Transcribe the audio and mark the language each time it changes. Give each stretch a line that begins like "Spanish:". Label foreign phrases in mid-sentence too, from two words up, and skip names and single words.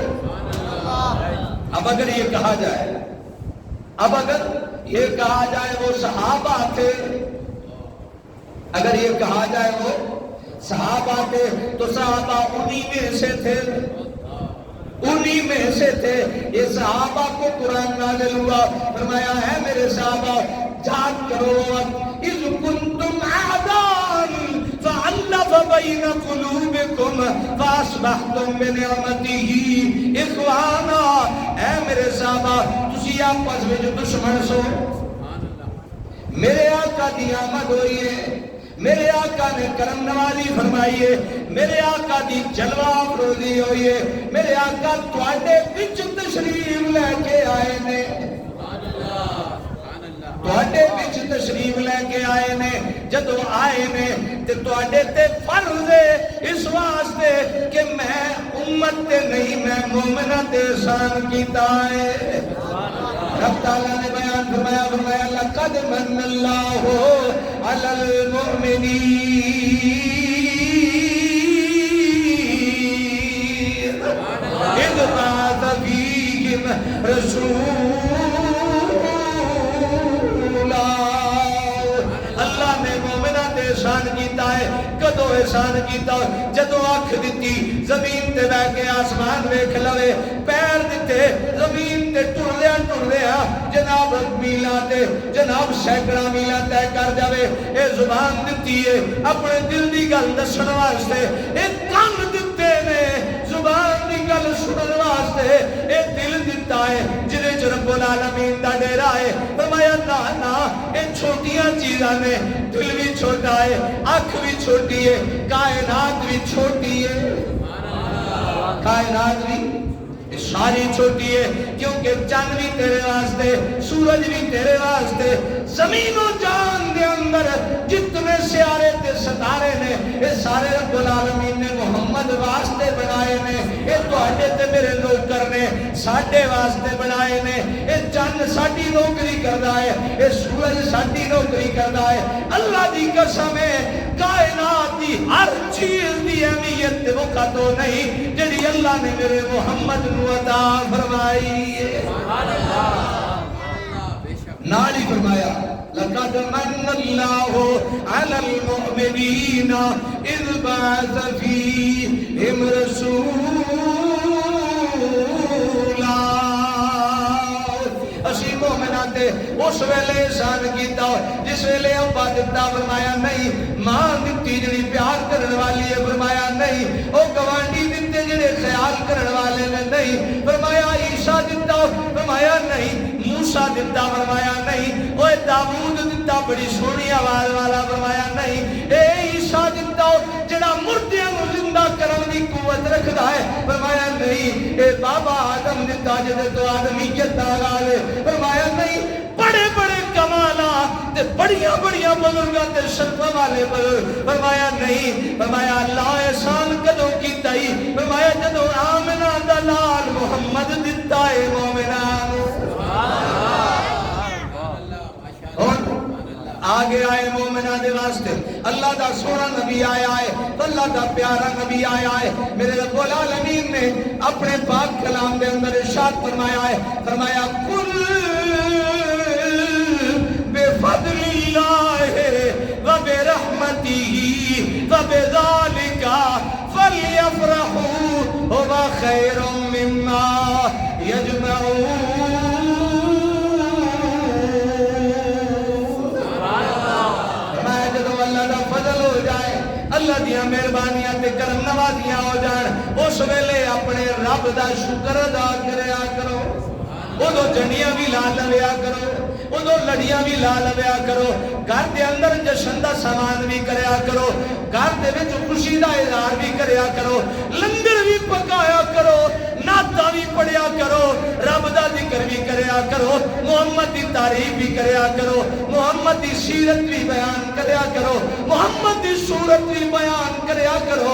Urdu: اب اگر یہ کہا جائے وہ صحابہ تھے اگر یہ کہا جائے وہ صحابہ تھے تو صحابہ انہی میں سے تھے یہ صحابہ کو قرآن نازل ہوا فرمایا ہے میرے صحابہ یاد کرو
Arabic: اذ کنتم اعداء فألف بین قلوبکم فاصبحتم بنعمته اخوانا
Punjabi: اے میرے صحابہ تسی آپس میں جو دشمن سو میرے آقا دی آمد ہوئی ہے میرے آقا نے کرم نوازی فرمائی ہے میرے آقا دی جلوہ افروزی ہوئی ہے میرے آقا تواڈے وچ تشریف لے کے آئے نے تواڈے وچ تشریف لے کے آئے نے جدو آئے نے تے تواڈے تے فرض ہے اس واسطے کہ میں امت تے نہیں میں مومنہ تے احسان کیتا ہے رب تعالیٰ نے بیان فرمایا
Arabic: لقد من اللہ علی المؤمنین اذ بعث فیہم رسولا.
Punjabi: اللہ نے مومنہ تے احسان کیتا ہے. کدو احسان کیتا جدو اکھ دتی زمین تے بہ کے آسمان ویکھ لوے, پیر دتے زمین تے ٹردیا جناب میلاں تے جناب سینکڑا میلاں طے کر جاوے. اے زبان دتی ہے اپنے دل دی گل دسن واسطے, اے کان دتے نے زبان دی گل سنن واسطے, اے دل دتا ہے جدے چ رب العالمین دا ڈیرا ہے. فرمایا نا اے چھوٹیاں چیزاں نے, دل بھی چھوٹا ہے, اکھ بھی چھوٹی ہے, کائنات بھی چھوٹی ہے, کائنات بھی ساری چھوٹی ہے. کیونکہ چند بھی تیرے واسطے, سورج بھی تیرے واسطے, زمین و جان دے اندر جتنے سیارے تے ستارے نے یہ سارے رب العالمین نے محمد واسطے بنائے نے. یہ تواڈے تے میرے نوکر نے ساڈے واسطے بنائے نے. یہ چند ساڈی نوکری کردا ہے, یہ سورج ساڈی نوکری کردا ہے. اللہ دی قسم ہے کائنات دی ہر چیز دی اہمیت تے وقت تو نہیں جڑی اللہ نے میرے محمد نو عطا فرمائی ہے. نال ہی فرمایا
Arabic: لقد من اللہ علی المؤمنین اذ بعث فیہم رسولا.
Punjabi: اسی مومناں تے اس ویلے احسان کیتا جس ویلے ابا دتا فرمایا نہیں, ماں دتی جڑی پیار کرن والی ہے فرمایا نہیں, او گوانڈی دتے جڑے خیال کرن والے نے نہیں فرمایا, عیسیٰ دتا فرمایا نہیں, موسیٰ دتا فرمایا نہیں, اوے داؤد دتا بڑی سونی آواز والا فرمایا نہیں, اے عیسیٰ دتا جڑا مردیاں نو زندہ کرن دی قوت رکھدا ہے فرمایا نہیں, اے بابا آدم دتا جدے تو آدمیت دا آغاز ہے فرمایا نہیں. بڑے بڑے کمالات تے بڑیاں بڑیاں بزرگاں تے شرفاں والے بزرگ فرمایا نہیں. فرمایا اللہ احسان کدوں کیتا ہی فرمایا جدوں آمنہ دا لال محمد دتا ہے مومناں نو. آگے آئے مومنہ دے واسطے اللہ دا سونا نبی آیا ہے, اللہ دا پیارا نبی آیا ہے. میرے رب العالمین نے اپنے پاک کلام دے اندر ارشاد فرمایا ہے, فرمایا
Arabic: کل بفضل اللہ و برحمتہ و بذالک فلیفرحوا هو خیر مما یجمعون.
Punjabi: اللہ دیاں مہربانیاں تے کرم نوازیاں ہو جان, اس ویلے اپنے رب دا شکر ادا کریا کرو. ادو جنیاں بھی لا لیا کرو, ادو لڑیاں بھی لا لیا کرو, گھر دے اندر جشن دا سامان بھی کریا کرو, گھر دے وچ خوشی دا اظہار بھی کریا کرو, لنگر بھی پکایا کرو, نعتاں بھی پڑھیا کرو, رب دا ذکر بھی کریا کرو, محمد دی تعریف بھی کریا کرو, محمد دی سیرت بھی بیان کریا کرو, محمد دی صورت بھی بیان کریا کرو.